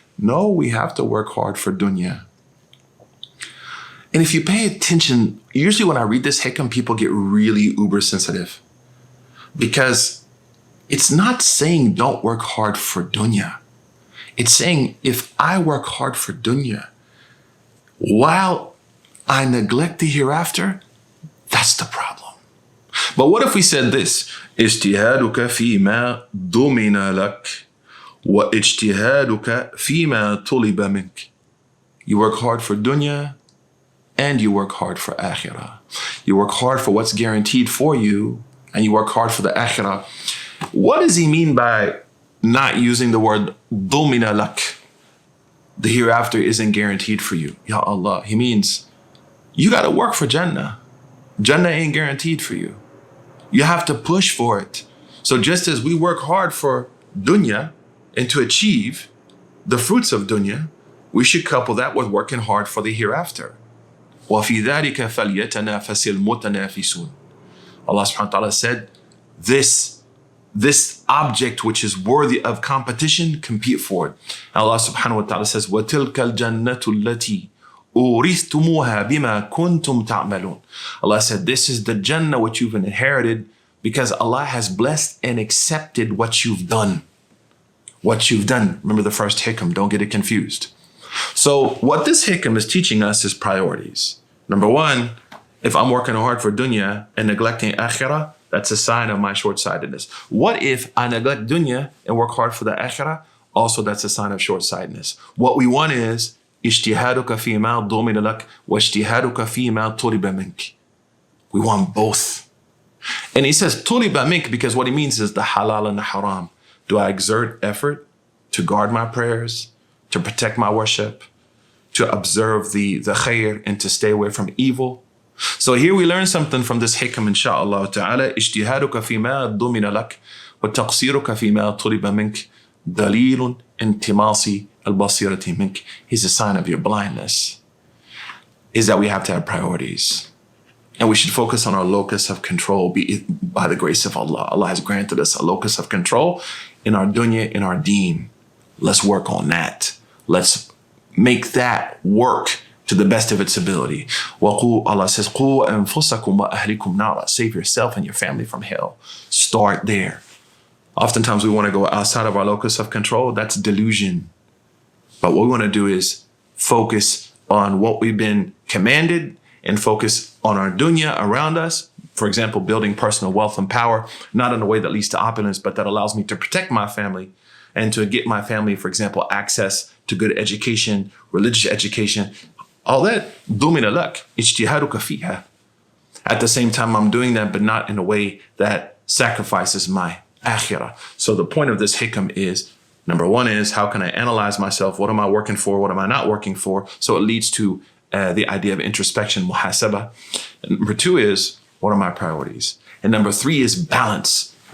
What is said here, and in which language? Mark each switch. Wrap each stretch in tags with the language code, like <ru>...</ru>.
<en>No, we have to work hard for dunya. And if you pay attention, usually when I read this hikam, people get really uber sensitive because it's not saying don't work hard for dunya. It's saying if I work hard for dunya while I neglect the hereafter, that's the problem. But what if we said this?</en> <ar>اجتهادك فيما ضمن لك واجتهادك فيما طلب منك.</ar> <en>You work hard for dunya and you work hard for akhirah. You work hard for what's guaranteed for you and you work hard for the akhirah. What does he mean by not using the word</en> <ar>ضمن لك?</ar> <en>The hereafter isn't guaranteed for you. Ya Allah. He means you got to work for Jannah. Jannah ain't guaranteed for you. You have to push for it. So just as we work hard for dunya and to achieve the fruits of dunya, we should couple that with working hard for the hereafter.</en> <ar>وَفِي ذَلِكَ فَلْيَتَنَافَسِ الْمُتَنَافِسُونَ.</ar> <en>Allah subhanahu wa ta'ala said, this object which is worthy of competition, compete for it. Allah subhanahu wa ta'ala says,</en> <ar>وَتِلْكَ الْجَنَّةُ الَّتِي أُورِثْتُمُوهَا بِمَا كُنْتُمْ تَعْمَلُونَ.</ar> <en>Allah said, this is the Jannah which you've inherited because Allah has blessed and accepted what you've done. what you've done. Remember the first hikam, don't get it confused. So what this hikam is teaching us is priorities. Number one, if I'm working hard for dunya and neglecting akhirah, that's a sign of my short-sightedness. What if I neglect dunya and work hard for the akhirah? Also, that's a sign of short-sightedness. What we want is</en> <ar>اجتهادك فيما ضمن لك واجتهادك فيما طلب منك.</ar> <en>We want both. And he says</en> <ar>طلب منك</ar> <en>because what he means is the halal and the haram. Do I exert effort to guard my prayers, to protect my worship, to observe the khair and to stay away from evil? So here we learn something from this hikam, inshallah ta'ala.</en> <ar>اجتهادك فيما ضمن لك وتقصيرك فيما طلب منك دليل انتماصي البصيرة منك.</ar> <en>He's a sign of your blindness. Is that we have to have priorities. And we should focus on our locus of control by the grace of Allah. Allah has granted us a locus of control in our dunya, in our deen. Let's work on that. Let's make that work to the best of its ability. Allah says,</en> <ar>قُوا أَنفُسَكُمْ وَأَهْلِكُمْ نَارًا.</ar> <en>Save yourself and your family from hell. Start there. Oftentimes we want to go outside of our locus of control. That's delusion. But what we want to do is focus on what we've been commanded and focus on our dunya around us. For example, building personal wealth and power, not in a way that leads to opulence, but that allows me to protect my family and to get my family, for example, access to good education, religious education. All that,</en> <ar>ضمن لك اجتهادك فيها.</ar> <en>At the same time, I'm doing that, but not in a way that sacrifices my akhirah. So the point of this hikam is, number one is, how can I analyze myself? What am I working for? What am I not working for? So it leads to the idea of introspection, muhasaba. And number two is, what are my priorities? And number three is balance.</en>